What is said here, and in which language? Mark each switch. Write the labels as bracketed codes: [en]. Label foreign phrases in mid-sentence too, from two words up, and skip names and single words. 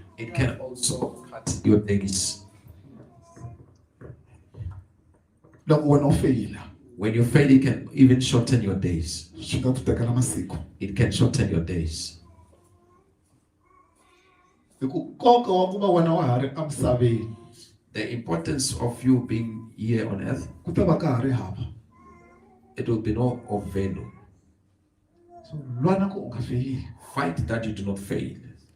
[en] it can also cut your days. [ts] loko wena u feyila [en] When you fail, it can even shorten your days. [ts] swi nga ku tekela masiku [en] It can shorten your days. [ts] hi ku nkoka wa ku va wena wa ha ri emisaveni [en] The importance of you being here on earth, [ts] ku ta va ka ha ri hava [en] it will be no of value. [ts] so lwana ku u nga feyili [en] Fight that you do not fail.